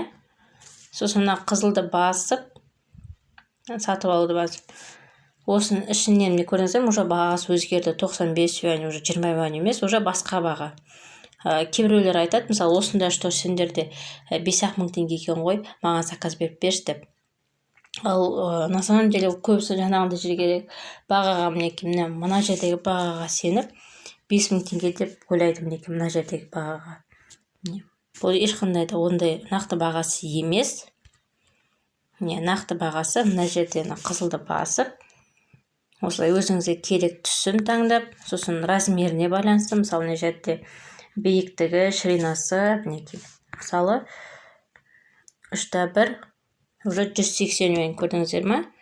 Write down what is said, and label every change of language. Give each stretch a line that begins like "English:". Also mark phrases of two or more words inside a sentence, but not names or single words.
Kazakh: Сосын қызылды басып, сатып алуды басып. Осының ішінен не көрдіңіздер, уже бағасы өзгерді. 95 юань, уже 20 юань емес, уже басқа баға. Кейбіреулер айтады, мысалы, осында что сендерде 5-ақ мың теңге екен ғой, маған заказ беріп берші деп. Ал
Russian: на самом деле
Kazakh: көбісі жаңағындай жерге бағаға мына жердегі бағаға сеніп 5000 теңге деп ойлайды мына жердегі бағаға. Бұл ешқандай да ондай нақты бағасы емес. Нақты бағасы мына жерден қызылды басып, осылай өзіңізге керек түсін таңдап, сосын размеріне байланысты, мысалы мына жерде биіктігі, ширинасы, мысалы 3/1 уже 180 юань көрдіңіздер ма?